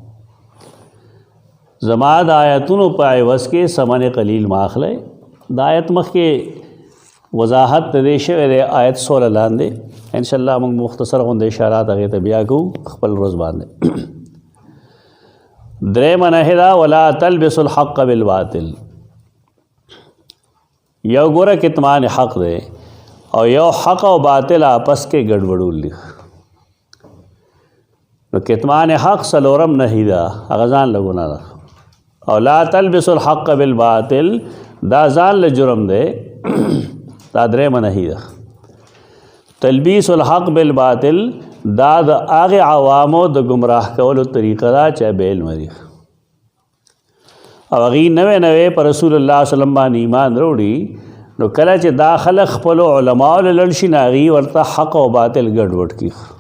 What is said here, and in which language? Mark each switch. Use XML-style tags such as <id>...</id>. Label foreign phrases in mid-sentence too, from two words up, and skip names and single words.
<ps>زما د آیتونو په عوض کې</ps> <ar>ثمن قلیل</ar> <ps>ما اخلی د آیت مخکې وضاحت د دې شوی دی آیت 16 لاندې انشاءالله موږ مختصر غوندې اشارات هغې ته بیا کوو خپل روز باندې درېیمه نهی ده</ps> <ar>ولا تلبس الحق بالباطل</ar> <ps>یو ګوره کتمان حق دی او یو حق او باطل آپس کې ګډوډول دي نو کتمان حق څلورم نهی ده هغه ځان له ګناه ده او</ps> <ar>لا تلبس الحق بالباطل</ar> <ps>دا ځان له جرم دی دا درېیمه نهی ده</ps> <ar>تلبیس الحق بالباطل</ar> <ps>دا د هغې عوامو د ګمراه کولو طریقه ده چې بې علمه دي او هغې نوې نوې په رسول الله وسلم باندې ایمان راوړي نو کله چې دا خلک خپلو علماو له لړ شي نو هغې ورته حق او باطل ګډوډ کړي</ps>